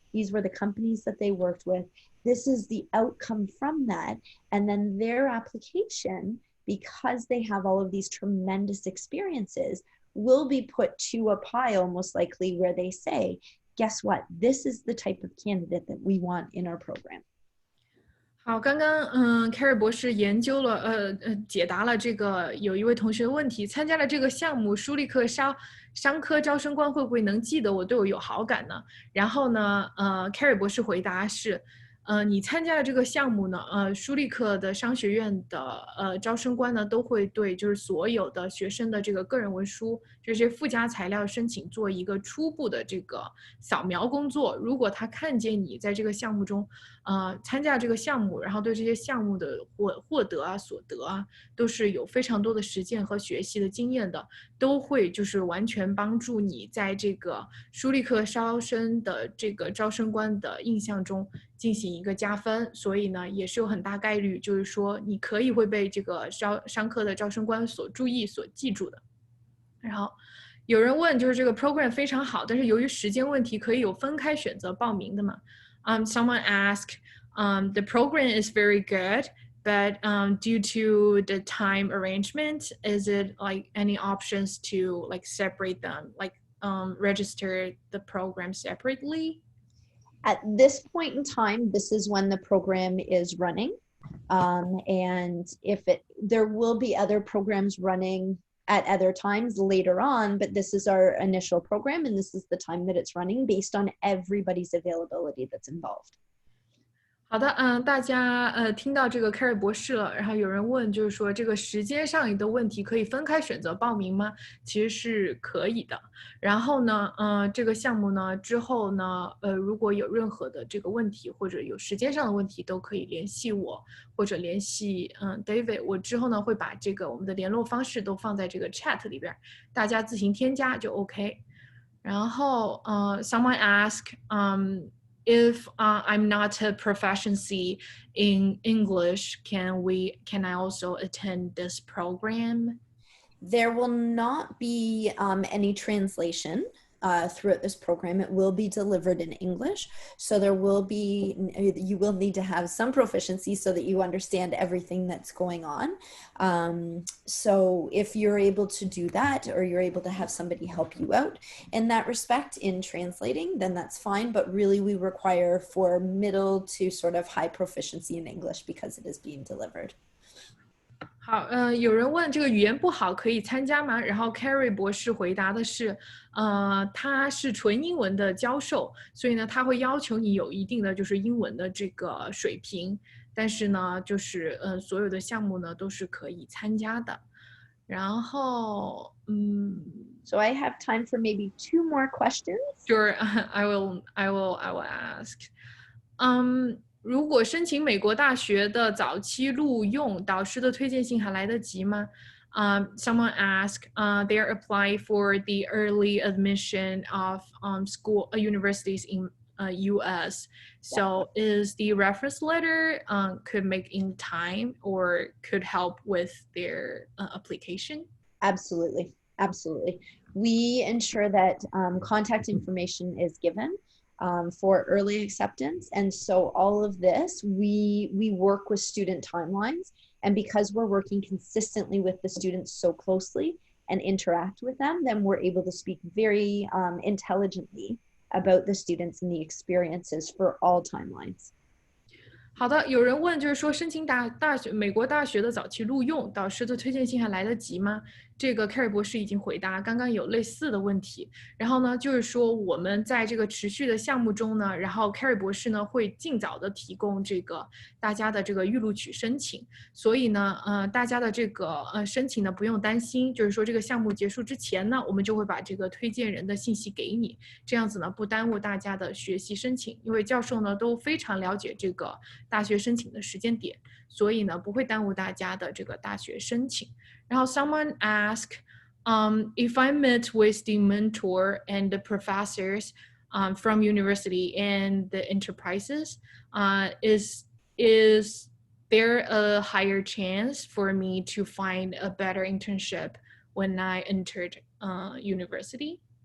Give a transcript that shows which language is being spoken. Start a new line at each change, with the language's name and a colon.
English: These were the companies that they worked with. This is the outcome from that. And then their application, because they have all of these tremendous experiences, will be put to a pile most likely where they say, guess what? This is the type of candidate that we want in our program.
Chinese: 好，刚刚Keri 博士研究了解答了这个有一位同学的问题，参加了这个项目，舒立克商科招生官会不会能记得我，对我有好感呢？然后呢Keri 博士回答是，你参加了这个项目呢，舒立克的商学院的招生官呢都会对就是所有的学生的这个个人文书这些附加材料申请做一个初步的这个扫描工作。如果他看见你在这个项目中参加这个项目，然后对这些项目的获得啊所得啊都是有非常多的实践和学习的经验的，都会就是完全帮助你在这个舒立克招生的这个招生官的印象中进行一个加分。所以呢也是有很大概率就是说你可以会被这个商科的招生官所注意所记住的。然后有人问就是这个 program 非常好，但是由于时间问题可以有分开选择报名的吗？
English: Someone asked, the program is very good, but due to the time arrangement, is it like any options to like separate them, like register the program separately? At this point in time, this is when the program is running. And there will be other programs running at other times later on, but this is our initial program and this is the time that it's running based on everybody's availability that's involved.
Chinese: 好的，大家听到这个 Keri 博士了，然后有人问就是说这个时间上的问题可以分开选择报名吗？其实是可以的。然后呢，这个项目呢之后呢，如果有任何的这个问题或者有时间上的问题，都可以联系我或者联系David。我之后呢会把这个我们的联络方式都放在这个 chat 里边，大家自行添加就 OK。
English: 然后someone ask if I'm not a proficiency in English, can I also attend this program? There will not be any translation throughout this program. It will be delivered in English. So you will need to have some proficiency so that you understand everything that's going on. So if you're able to do that, or you're able to have somebody help you out in that respect in translating, then that's fine. But really we require for middle to sort of high proficiency in English because it is being delivered.
Chinese: 好，有人问这个语言不好可以参加吗？然后 Keri 博士回答的是，他是纯英文的教授，所以呢，他会要求你有一定的就是英文的这个水平，但是呢，就是所有的项目呢都是可以参加的。然后
English: So I have time for maybe 2 more questions. Sure, I will ask.
Chinese: 如果申请美国大学的早期录用，导师的推荐信还来得及吗？
English: Someone asked, they are applying for the early admission of universities in U.S. So is the reference letter could make in time or could help with their application? Absolutely. We ensure that contact information is given for early acceptance. And so all of this, we work with student timelines. And because we're working consistently with the students so closely and interact with them, then we're able to speak very intelligently about the students and the experiences for all timelines.
Chinese: 好的，有人问就是说申请美国大学的早期录用，导师的推荐信还来得及吗？这个 Keri 博士已经回答，刚刚有类似的问题。然后呢，就是说我们在这个持续的项目中呢，然后 Keri 博士呢会尽早的提供这个大家的这个预录取申请。所以呢，大家的这个申请呢不用担心，就是说这个项目结束之前呢，我们就会把这个推荐人的信息给你，这样子呢不耽误大家的学习申请，因为教授呢都非常了解这个大学申请的时间点，所以呢不会耽误大家的这个大学申请。
English: 然后 someone asked, if I met with the mentor and the professors from university and the enterprises, is there a higher chance for me to find a better internship when I entered university?